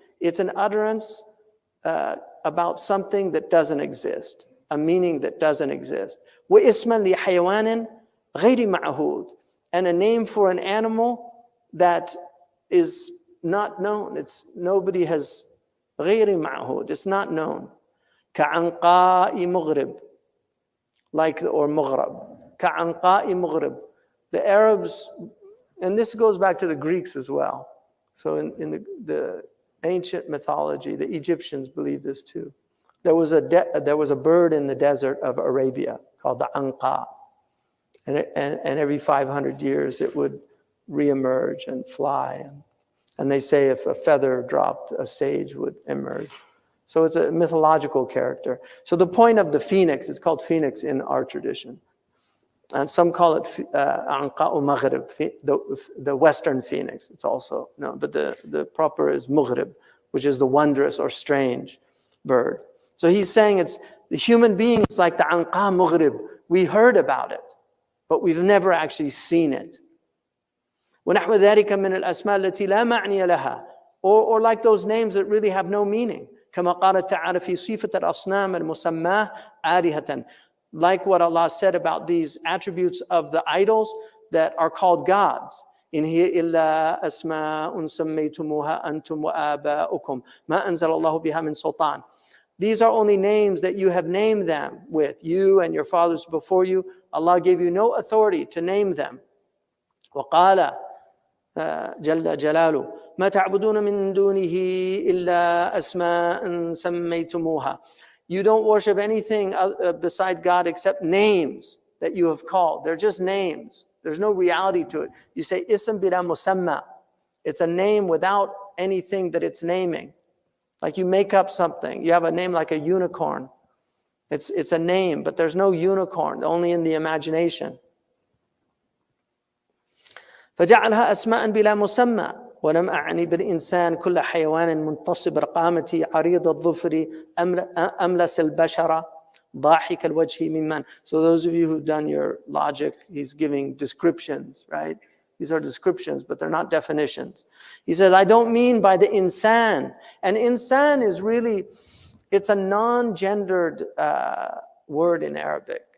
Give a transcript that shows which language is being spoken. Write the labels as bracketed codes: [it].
[en] It's an utterance about something that doesn't exist, a meaning that doesn't exist. [ar] واسما لحيوان غير معهود, [en] and a name for an animal that is not known. Nobody has [ar] غير معهود. [en] It's not known. [ar] كعنقاء مغرب, or مغرب. كعنقاء مغرب. [en] The Arabs, and this goes back to the Greeks as well. So in the ancient mythology, the Egyptians believed this too. There was a bird in the desert of Arabia called the anqa, and every 500 years it would reemerge and fly. And they say if a feather dropped, a sage would emerge. So it's a mythological character. So the point of the phoenix, it's called phoenix in our tradition. And some call it Anqa'u Maghrib, the western phoenix. It's also known, but the proper is Maghrib, which is the wondrous or strange bird. So he's saying it's the human being is like the Anqa Maghrib. We heard about it, but we've never actually seen it. [ar] وَنَحْوَ ذَلِكَ مِنَ الْأَسْمَاءِ الَّتِي لَا مَعْنِيَ لَهَا, [en] or like those names that really have no meaning. [ar] كما قال تعالى في صفة الأصنام المسماة آلهة. [en] Like what Allah said about these attributes of the idols that are called gods. [ar] إِنْ هِيَ إِلَّا أَسْمَاءٌ سَمَّيْتُمُوهَا أَنْتُمْ وَآبَاؤُكُمْ مَا أَنزَلَ اللَّهُ بِهَا مِنْ سُلْطَانٍ. [en] These are only names that you have named them with. You and your fathers before you, Allah gave you no authority to name them. [ar] وَقَالَ جَلَّ جَلَالُهُ مَا تَعْبُدُونَ مِن دُونِهِ إِلَّا أَسْمَاءً سَمَّيْتُمُوهَا. [en] You don't worship anything beside God except names that you have called. They're just names. There's no reality to it. You say [ar] ism bila musamma. [en] It's a name without anything that it's naming. Like you make up something. You have a name like a unicorn. It's a name, but there's no unicorn, only in the imagination. [ar] فجعلها أسماء بلا مسمى ولم أعني بالإنسان كل حيوان منتصب رقامتي عريض الظفر أملس البشرة ضاحك الوجه ممن. [en] So those of you who've done your logic, he's giving descriptions, right? These are descriptions, but they're not definitions. He says, I don't mean by the insan. And insan is really, it's a non-gendered word in Arabic.